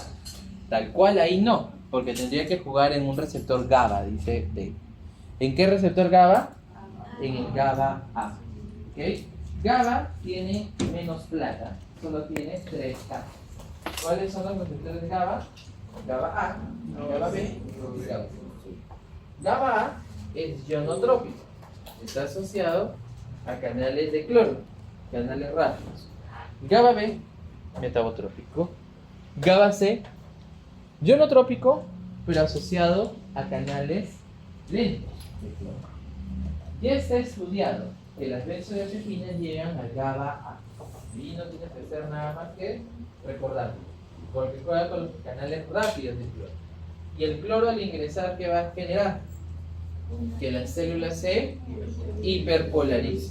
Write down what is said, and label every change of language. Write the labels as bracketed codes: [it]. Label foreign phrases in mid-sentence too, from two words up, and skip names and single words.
[es] Tal cual ahí no, porque tendría que jugar en un receptor GABA, dice Dave. ¿En qué receptor GABA? En el GABA A. ¿Okay? GABA tiene menos plata, solo tiene 3 K. ¿Cuáles son los receptores de GABA? GABA A, GABA B y GABA C. GABA A es ionotrópico, está asociado a canales de cloro, canales rápidos. GABA B, metabotrópico. GABA C, ionotrópico, pero asociado a canales lentos de cloro. Ya está estudiado que las benzodiazepinas llegan al GABA A. Y no tienes que hacer nada más que recordarlo, porque juega con los canales rápidos de cloro. Y el cloro al ingresar, ¿qué va a generar? Que la célula se hiperpolarice.